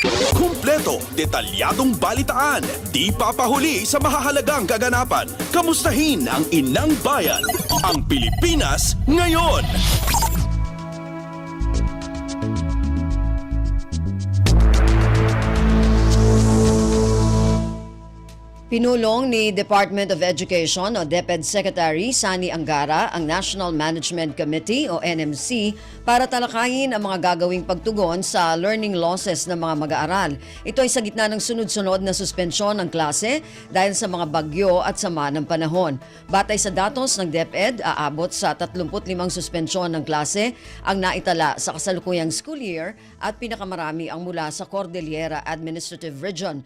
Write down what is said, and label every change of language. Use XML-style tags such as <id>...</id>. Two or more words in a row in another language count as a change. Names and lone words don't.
<tl>Kumpleto, detalyadong balitaan, di papahuli sa mahahalagang kaganapan. Kamustahin ang inang bayan, ang Pilipinas ngayon. Pinulong ni Department of Education o DepEd Secretary Sani Angara ang National Management Committee o NMC para talakayin ang mga gagawing pagtugon sa</tl> <en>learning losses</en> <tl>ng mga mag-aaral. Ito ay sa gitna ng sunod-sunod na suspensyon ng klase dahil sa mga bagyo at sama ng panahon. Batay sa datos ng DepEd, aabot sa 35 suspensyon ng klase ang naitala sa kasalukuyang</tl> <en>school year</en> <tl>at pinakamarami ang mula sa Cordillera Administrative Region.</tl>